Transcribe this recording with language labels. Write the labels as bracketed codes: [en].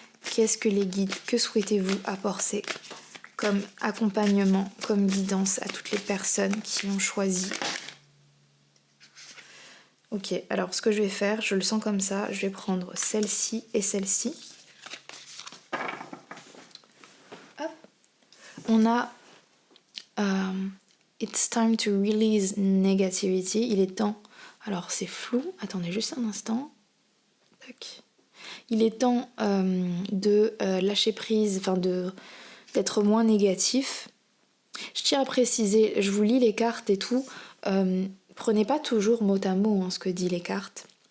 [fr] Qu'est-ce que les guides, que souhaitez-vous apporter comme accompagnement, comme guidance à toutes les personnes qui ont choisi? Ok, alors ce que je vais faire, je le sens comme ça, je vais prendre celle-ci et celle-ci. Hop. On a [en] It's time to release negativity. [fr] Il est temps. Alors c'est flou. Attendez juste un instant. Tac. Il est temps de lâcher prise, enfin d'être moins négatif. Je tiens à préciser, je vous lis les cartes et tout. Prenez pas toujours mot à mot hein, ce que disent les cartes.